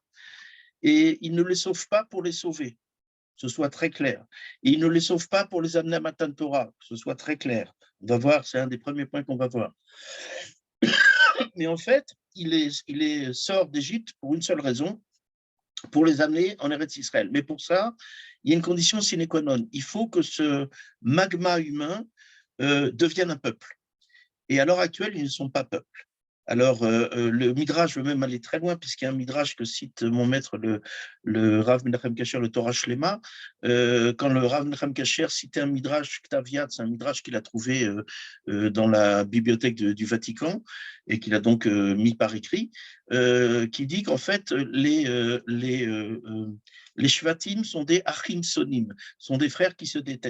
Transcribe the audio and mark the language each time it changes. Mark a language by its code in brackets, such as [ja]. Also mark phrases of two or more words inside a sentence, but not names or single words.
[fr] Et il ne les sauve pas pour les sauver, que ce soit très clair. Et il ne les sauve pas pour les amener à [he] מתן תורה, [fr] que ce soit très clair. On va voir, c'est un des premiers points qu'on va voir. Mais en fait, il les sort d'Égypte pour une seule raison, pour les amener en Eretz Israël. Mais pour ça, il y a une condition [la] sine qua non. [fr] Il faut que ce magma humain devienne un peuple. Et à l'heure actuelle, ils ne sont pas peuple. Alors, le Midrash veut même aller très loin, puisqu'il y a un Midrash que cite mon maître, le Rav Menachem Kasher, le Torah Shlema. Quand le Rav Menachem Kasher citait un Midrash Ktaviat, c'est un Midrash qu'il a trouvé dans la bibliothèque du Vatican, et qu'il a donc mis par écrit, qui dit qu'en fait, les Shvatim sont des [he] אחים שונאים, [fr] sont des frères qui se détestent.